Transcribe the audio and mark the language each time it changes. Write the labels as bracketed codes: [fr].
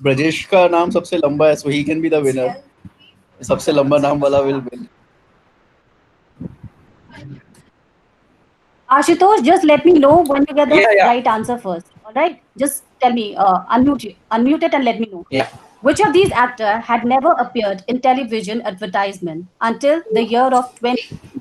[en] Brajesh [hi] का नाम सबसे लंबा है, [en] so he can be the winner. [hi] सबसे लंबा नाम वाला [en] will win. Ashutosh, just let me know when you get the Yeah. right answer first. All right, just tell me, unmute it and let me know. Yeah. Which of these actors had never appeared in television advertisement until the year of 20?